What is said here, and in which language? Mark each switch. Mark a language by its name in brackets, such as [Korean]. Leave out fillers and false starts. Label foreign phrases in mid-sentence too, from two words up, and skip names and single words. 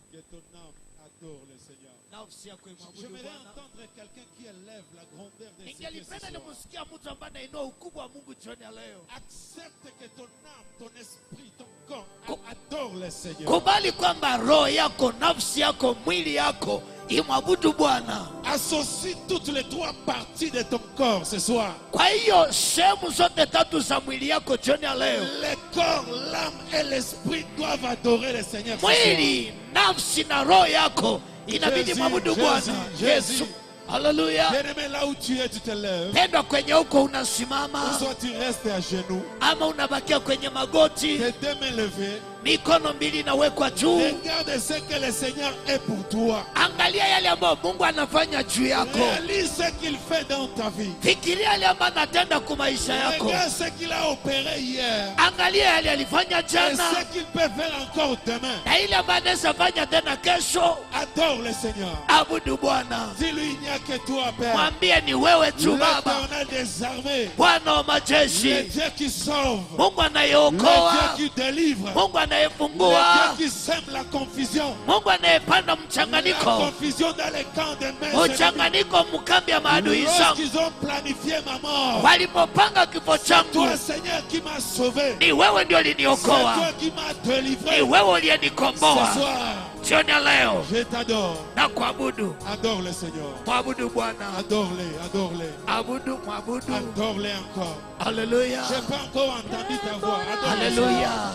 [French] ton âme adore le Seigneur. J'aimerais entendre quelqu'un qui élève la grandeur de Dieu ce soir. Accepte que ton âme, ton esprit, ton corps adore le Seigneur. [Swahili] Kubali kwamba roho yako, nafsi yako, mwili yako imwabudu Bwana. [French] Associe toutes les trois parties de ton corps ce soir. [Swahili] Kwa hiyo sehemu zote tatu za mwili yako jioni ya leo. [French] Le corps, l'âme et l'esprit doivent adorer le Seigneur ce soir. [Swahili] Mwili, nafsi na roho yako inabidi mwabudu Bwana. Yesu. Hallelujah. [French] Bien-aimé, là où tu es, tu te lèves. [Swahili] Pendwa kwenye huko unasimama. [French] Ou soit tu restes à genoux. [Swahili] Ama unabakia kwenye magoti. [French] Tes deux mains levées. [Swahili] Mikono mbili inawekwa juu. [French] Regarde ce que le Seigneur est pour toi. [Swahili] Angalia yale ambayo Mungu anafanya juu yako. [French] Réalise ce qu'il fait dans ta vie. [Swahili] Fikiria yale ambayo anatenda kwa maisha yako. [French] Regarde ce qu'il a opéré hier. [Swahili] Angalia yale alifanya [French] Et [Swahili] jana. [French] ce qu'il peut faire encore demain. [Swahili] Na ile ambayo anaweza fanya tena kesho. [French] Adore le Seigneur. [Swahili] Abudu Bwana. [French] Dis-lui, il n'y a que toi, Père. [Swahili] Mwambie ni wewe tu Baba. [French] L'Éternel des armées. [Swahili] Bwana wa majeshi. [French] Le Dieu qui sauve. [Swahili] Mungu [French] Le [Swahili] anayeokoa. [French] Dieu qui délivre. [Swahili] Mungu [French] Le [Swahili] anayefungua. [French] Dieu qui sème la confusion. [Swahili] Mungu anayepanda [French] La [Swahili] mchanganyiko. [French] confusion dans les camps des mains. [Swahili] Mchanganyiko mkambi ya maadui zangu. [French] Lorsqu'ils ont planifié ma mort. [Swahili] Walipopanga kifo changu. [French] Toi, Seigneur, qui m'as sauvé. [Swahili] Ni wewe ndio [French] C'est [Swahili] uliniokoa. [French] toi qui m'as délivré. [Swahili] Ni wewe [French] Ce [Swahili] uliyenikomboa. [French] soir, [Swahili] Jioni ya leo [French] je t'adore. [Swahili] na kuabudu. [French] Adore le Seigneur. [Swahili] Mwabudu Bwana. [French] Adore-les, adore-les. [Swahili] Abudu, mwabudu. [French] Adore-les encore. Hallelujah. Je n'ai pas encore entendu ta voix. Adore-les. Hallelujah.